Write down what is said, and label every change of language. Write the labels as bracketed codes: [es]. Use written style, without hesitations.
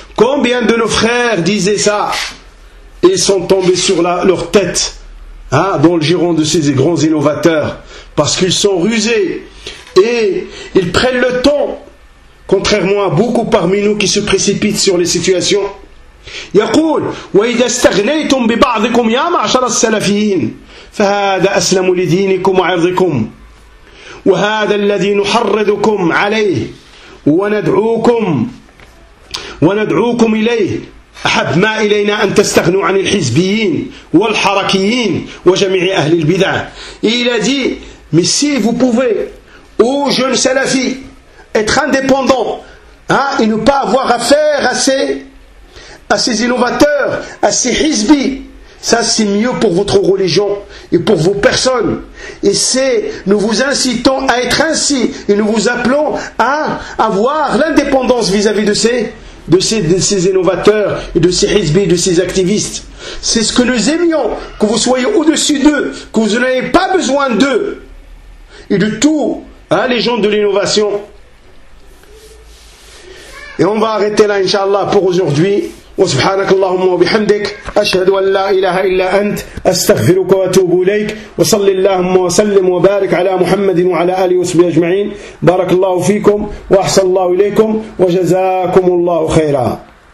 [fr] Combien de nos frères disaient ça? Ils sont tombés sur leur tête, hein, dans le giron de ces grands innovateurs. Parce qu'ils sont rusés. Et ils prennent le temps. Contrairement à beaucoup parmi nous qui se précipitent sur les situations. [ar] يقول وإذا استغنيتم ببعضكم يا معشر السلفيين فهذا أسلم لدينكم وعرضكم وهذا الذي نحرضكم عليه وندعوكم إليه أحب ما إلينا أن تستغنوا عن الحزبيين والحركيين وجميع أهل البدع. [fr] Il a dit, mais si vous pouvez, ô jeune salafi, être indépendant, hein, et ne pas avoir affaire à ces innovateurs, à ces hizbis, ça c'est mieux pour votre religion et pour vos personnes. Et c'est, nous vous incitons à être ainsi et nous vous appelons à avoir l'indépendance vis-à-vis de ces innovateurs et de ces hizbis, de ces activistes. C'est ce que nous aimions, que vous soyez au-dessus d'eux, que vous n'ayez pas besoin d'eux et de tout, hein, les gens de l'innovation. Et on va arrêter là, Inch'Allah, pour aujourd'hui. [ar] وسبحانك اللهم وبحمدك أشهد أن لا إله إلا أنت أستغفرك وأتوب إليك وصل اللهم وسلم وبارك على محمد وعلى آله وصحبه أجمعين بارك الله فيكم وأحسن الله إليكم وجزاكم الله خيرا.